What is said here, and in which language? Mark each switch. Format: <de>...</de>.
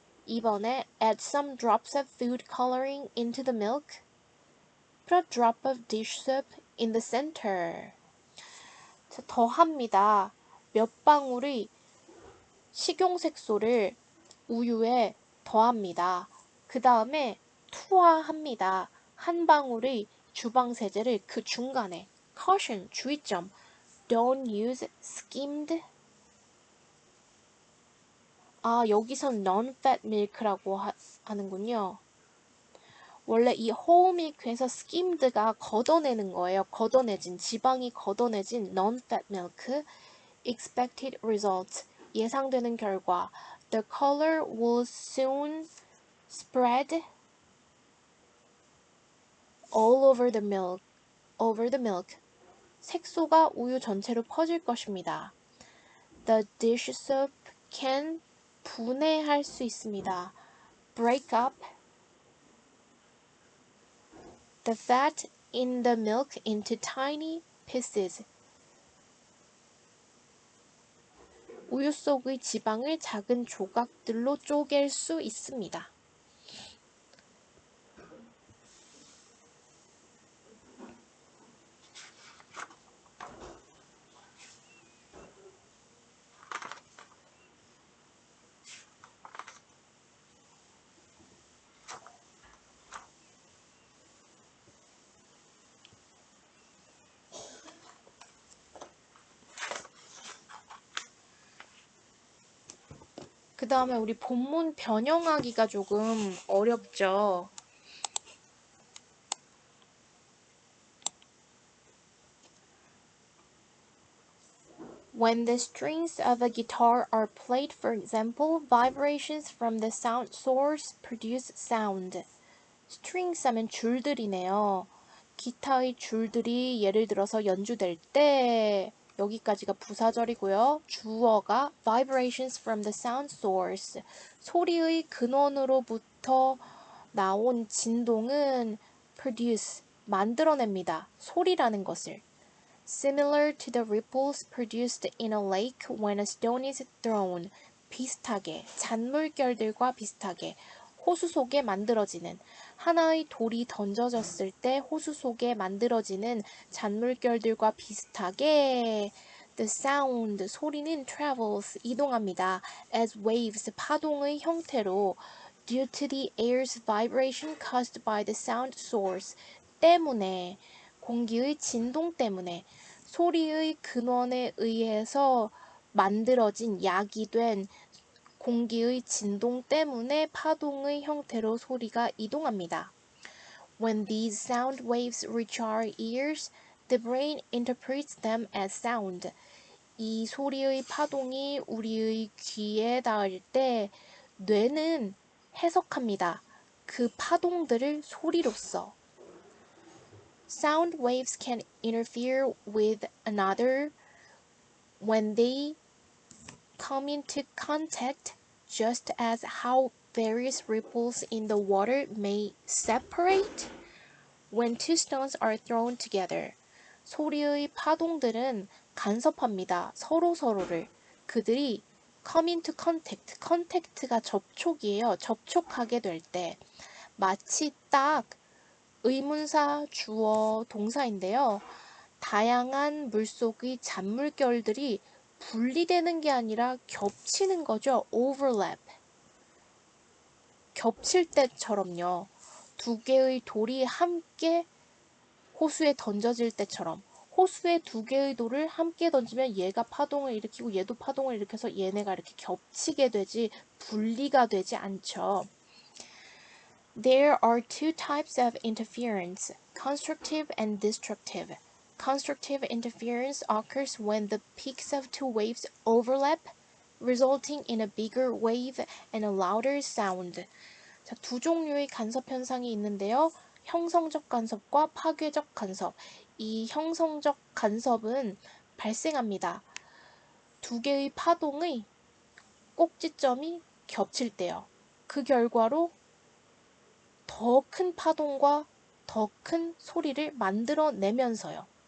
<en>2번에 add some drops of food coloring into the milk. Put a drop of dish soap in the center.</en> <ko>자, 더합니다. 몇 방울의 식용색소를 우유에 더합니다. 그 다음에 투하합니다. 한 방울의 주방세제를 그 중간에.</ko> <en>caution, 주의점. Don't use skimmed.</en> <ko>여기선</ko> <en>non-fat milk</en> <ko>라고 하는군요. 원래 이</ko> <en>whole milk</en> <ko>에서 skimsed가 걷어내는 거예요. 걷어내진, 지방이 걷어내진</ko> <en>non-fat milk. expected results,</en> <ko>예상되는 결과.</ko> <en>The color will soon spread all over the milk.</en> <ko>색소가 우유 전체로 퍼질 것입니다.</ko> <en>The dish soap can</en> <ko>분해할 수 있습니다.</ko> <en>break up the fat in the milk into tiny pieces.</en> <ko>우유 속의 지방을 작은 조각들로 쪼갤 수 있습니다. 그 다음에 우리 본문 변형하기가 조금 어렵죠.</ko> <en>When the strings of a guitar are played, for example, vibrations from the sound source produce sound.</en> <ko>strings 하면 줄들이네요. 기타의 줄들이 예를 들어서 연주될 때 여기까지가 부사절이고요. 주어가</ko> <en>vibrations from the sound source.</en> <ko>소리의 근원으로부터 나온 진동은 produce, 만들어냅니다. 소리라는 것을.</ko> <en>Similar to the ripples produced in a lake when a stone is thrown.</en> <ko>비슷하게, 잔물결들과 비슷하게, 호수 속에 만들어지는, 하나의 돌이 던져졌을 때 호수 속에 만들어지는 잔물결들과 비슷하게</ko> <en>the sound,</en> <ko>소리는 travels, 이동합니다.</ko> <en>as waves,</en> <ko>파동의 형태로</ko> <en>due to the air's vibration caused by the sound source,</en> <ko>때문에, 공기의 진동 때문에, 소리의 근원에 의해서 만들어진 야기된 공기의 진동 때문에 파동의 형태로 소리가 이동합니다.</ko> <en>When these sound waves reach our ears, the brain interprets them as sound.</en> <ko>이 소리의 파동이 우리의 귀에 닿을 때 뇌는 해석합니다. 그 파동들을 소리로써.</ko> <en>Sound waves can interfere with another when they come into contact, just as how various ripples in the water may separate when two stones are thrown together.</en> <ko>소리의 파동들은 간섭합니다. 서로를. 그들이</ko> <en>come into contact,</en> <ko>contact가 접촉이에요. 접촉하게 될 때 마치 딱 의문사, 주어, 동사인데요. 다양한 물속의 잔물결들이 분리되는 게 아니라 겹치는 거죠. overlap. 겹칠 때처럼요. 두 개의 돌이 함께 호수에 던져질 때처럼 호수의 두 개의 돌을 함께 던지면 얘가 파동을 일으키고 얘도 파동을 일으켜서 얘네가 이렇게 겹치게 되지 분리가 되지 않죠.</ko> <en>There are two types of interference, constructive and destructive. Constructive interference occurs when the peaks of two waves overlap, resulting in a bigger wave and a louder sound.</en> <ko>자, 두 종류의 간섭 현상이 있는데요. 형성적 간섭과 파괴적 간섭. 이 형성적 간섭은 발생합니다. 두 개의 파동의 꼭지점이 겹칠 때요. 그 결과로 더 큰 파동과 더 큰 소리를 만들어내면서요.</ko>